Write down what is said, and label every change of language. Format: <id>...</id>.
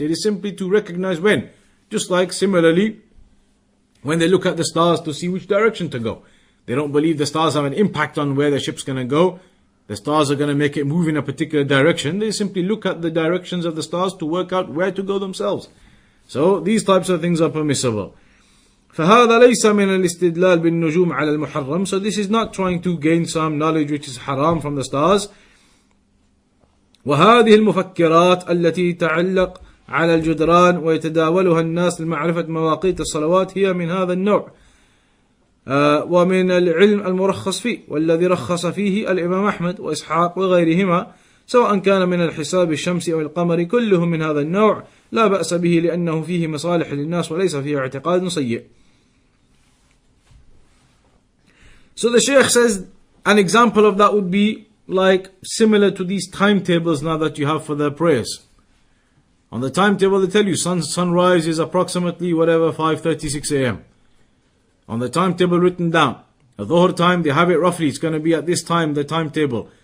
<en>It is simply to recognize when. Just like similarly, when they look at the stars to see which direction to go. They don't believe the stars have an impact on where the ship's going to go. The stars are going to make it move in a particular direction. They simply look at the directions of the stars to work out where to go themselves. So these types of things are permissible.</en> <ar>فهذا ليس من الاستدلال بالنجوم على المحرم.</ar> <en>So this is not trying to gain some knowledge which is haram from the stars.</en> <ar>وهذه المفكرات التي تعلق على الجدران ويتداولها الناس لمعرفة مواقيت الصلوات هي من هذا النوع. ومن العلم المرخص فيه والذي رخص فيه الإمام أحمد وإسحاق وغيرهما سواء كان من الحساب الشمسي أو القمر كلهم من هذا النوع لا بأس به لأنه فيه مصالح للناس وليس فيه اعتقاد سيء.</ar> <en>So the Shaykh says an example of that would be like similar to these timetables now that you have for the prayers. On the timetable they tell you sunrise is approximately whatever 5:36 a.m. On the timetable written down. The Dhuhr time they have it roughly, it's going to be at this time, the timetable.</en>